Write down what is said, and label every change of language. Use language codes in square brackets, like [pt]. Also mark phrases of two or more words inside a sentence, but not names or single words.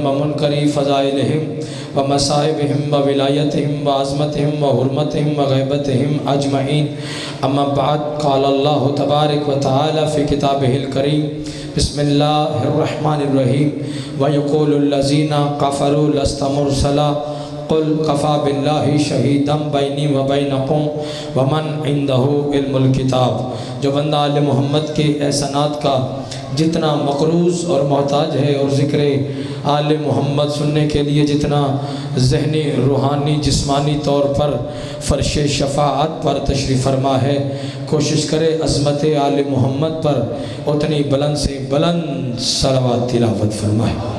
[ar] ومنكر فضائلهم ومصائبهم وولايتهم وعظمتهم وحرمتهم وغيبتهم أجمعين أما بعد قال الله تبارك وتعالى في كتابه الكريم بسم الله الرحمن الرحيم ويقول الذين كفروا لست مرسلا قل قفا باللہ شہیدم بینی و بینکم ومن عندہ علم الکتاب۔ [ur] جو بندہ آل محمد کے احسانات کا جتنا مقروض اور محتاج ہے اور ذکر آل محمد سننے کے لیے جتنا ذہنی روحانی جسمانی طور پر فرش شفاعت پر تشریف فرما ہے، کوشش کرے عظمت آل محمد پر اتنی بلند سے بلند صلوات تلاوت فرمائے۔